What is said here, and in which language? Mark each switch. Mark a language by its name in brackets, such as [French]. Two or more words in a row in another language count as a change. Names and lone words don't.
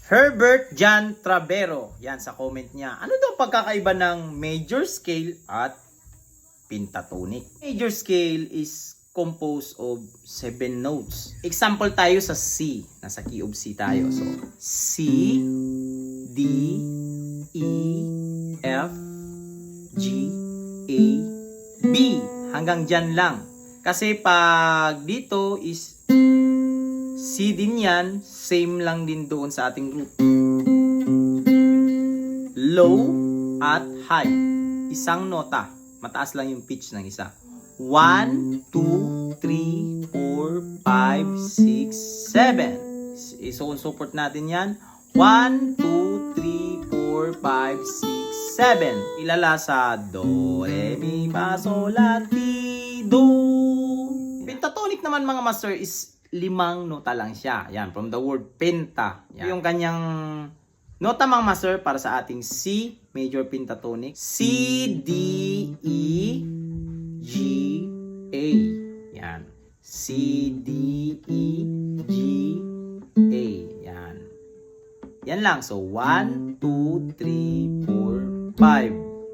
[Filipino] Herbert John Travero. Yan sa comment niya. Ano daw pagkakaiba ng [English] major scale [Filipino] at pentatonic? [English] Major scale is composed of 7 notes. [Filipino] Example tayo sa C. Nasa [English] key of C [Filipino] tayo. So, [English] C, D, E, F, G, A, B. [Filipino] Hanggang dyan lang. Kasi pag dito is C din yan, same lang din doon sa ating root. [English] Low at high. [Filipino] Isang nota. Mataas lang yung pitch ng isa. 1, 2, 3, 4, 5, 6, 7. Support natin yan. 1, 2, 3, 4, 5, 6, 7. Ilala sa Do, Re, Mi, Fa, Sol, La, Ti, Do. Pentatonic naman mga master is 5 nota lang siya. Yan, [English] from the word penta. Yan. [Filipino] Yung kanyang nota mga master para sa ating C, [English] major pentatonic. [Filipino] C, D, E, G, A. Yan. C, D, E, G, A. Yan. Yan lang. So, 1, 2, 3, 4, 5.